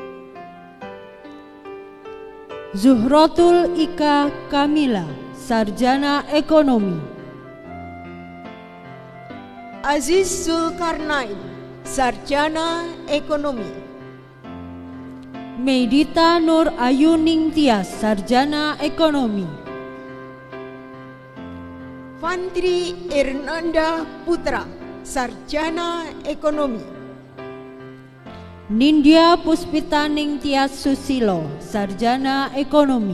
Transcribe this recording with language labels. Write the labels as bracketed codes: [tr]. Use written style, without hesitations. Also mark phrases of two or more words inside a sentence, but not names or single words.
[id] Zuhrotul Ika Kamila, Sarjana Ekonomi. Aziz Zulkarnain, Sarjana Ekonomi. Medita Nur Ayuning Tias, Sarjana Ekonomi. Mantri Ernanda Putra, Sarjana Ekonomi. Nindya Puspitaning Tias Susilo, Sarjana Ekonomi.